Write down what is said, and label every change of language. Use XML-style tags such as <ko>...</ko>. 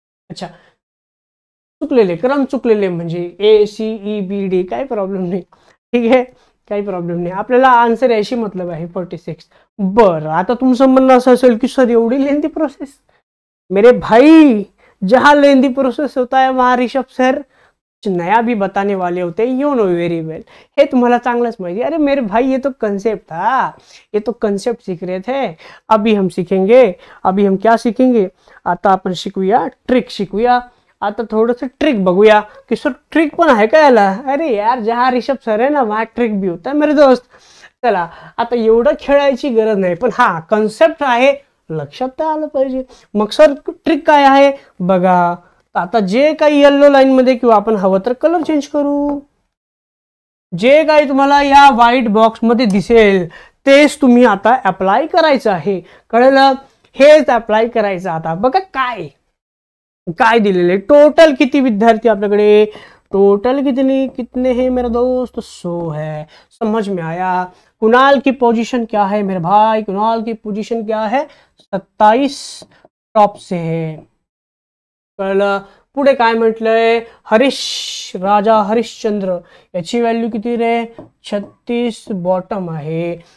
<mr>अच्छा, क्रम चुकलेले म्हणजे A, C, E, B, D काय प्रॉब्लेम नाही. ठीक आहे. काही प्रॉब्लेम नाही, आपल्याला आन्सर याशी मतलब आहे 46. बरं, आता तुमचं म्हणणं असं असेल की सर एवढी लेंथी प्रोसेस.</mr> <hi>मेरे भाई, जहां लेंथी प्रोसेस होता है वहां ऋषभ सर नया भी बताने वाले होते हैं,</hi> <en>You know very well.</en> <mr>हे तुम्हाला चांगलंच माहिती.</mr> <hi>अरे मेरे भाई, ये तो कंसेप्ट था, ये तो कंसेप्ट सीख रहे थे. अभी हम सीखेंगे, अभी हम क्या सीखेंगे,</hi> <mr>आता आपण शिकूया ट्रिक शिकूया. आता थोडंसं ट्रिक बघूया की सर ट्रिक पण आहे का याला. अरे यार, जहा ऋषभ सर आहे ना</mr> <hi>वहां ट्रिक भी होता है मेरे दोस्त.</hi> <mr>चला, आता एवढं खेळायची गरज नाही, पण हा कन्सेप्ट आहे, लक्षात आलं पाहिजे. मग सर ट्रिक काय आहे बघा. आता जे काही येल्लो लाईन मध्ये किंवा आपण हवं तर कलर चेंज करू, जे काही तुम्हाला या व्हाईट बॉक्स मध्ये दिसेल तेच तुम्ही आता अप्लाय करायचं आहे. कळलं, हेच अप्लाय करायचं. आता बघा काय काय दिलेले, टोटल किती विद्यार्थी आपल्याकडे,</mr> <hi>टोटल कितने हैं मेरा दोस्त, 100 है. समझ में आया. कुणाल की पोजीशन क्या है मेरे भाई, कुणाल की पोजीशन क्या है, 27 टॉप से है.</hi> <mr>कळलं. पुढे काय म्हटलंय, राजा हरिश्चंद्र याची व्हॅल्यू किती रे, 36 बॉटम आहे.</mr>